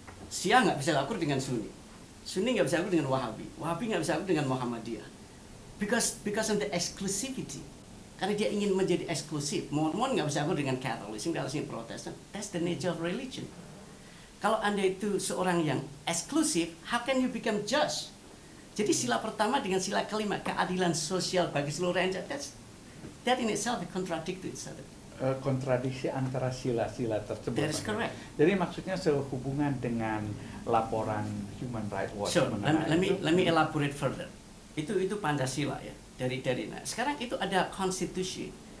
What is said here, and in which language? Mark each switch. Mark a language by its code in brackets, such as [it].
[id] Syiah nggak bisa akur dengan Sunni. Sunni nggak bisa akur dengan Wahabi. Wahabi nggak bisa akur dengan Muhammadiyah. [en] Because of the exclusivity. [id] Karena dia ingin menjadi eksklusif. Mormon nggak bisa akur dengan Catholicism, nggak bisa dengan Protestant. [en] That's the nature of religion. [id] Kalau Anda itu seorang yang eksklusif, [en] how can you become just? [id] Jadi sila pertama dengan sila kelima, keadilan sosial bagi seluruh rakyat, [en] that in itself contradicts each other. [id] Kontradiksi antara sila-sila tersebut. [en] That is correct. [id] Jadi maksudnya sehubungan dengan laporan Human Rights Watch. [en] So, let me elaborate further. [id] Itu Pancasila ya. Nah, sekarang itu ada konstitusi.